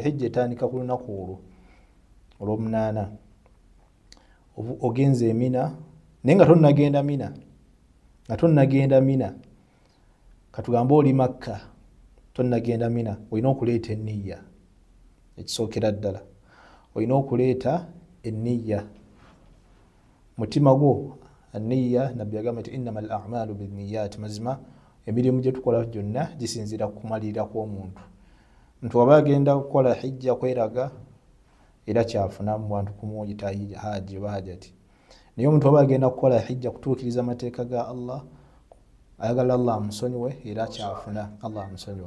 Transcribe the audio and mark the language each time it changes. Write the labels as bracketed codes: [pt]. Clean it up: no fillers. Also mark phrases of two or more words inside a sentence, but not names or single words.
[lg] Hijja etandika ku lunaku olwo olw'omunaana, ogenze e Mina naye nga tonnagenda Mina, katugambe oli Makka, tonnagenda Mina, olina okuleeta enniya. Ekisookera ddala olina okuleeta enniya, mutima gwo enniya. Nabbi agamba nti [ar] إنما الأعمال بالنيات, [lg] mazima emirimu gye tukola gyonna gisinziira ku kumalirira kw'omuntu. Omuntu waba agenda kukola hijja kweraga era kyafuna mu bantu kumuyita haji oba hajati, naye omuntu waba agenda kukola hijja kutuukiriza amateeka ga Allah, ayagala Allah amusonyiwe, era kyafuna Allah amusonyiwa.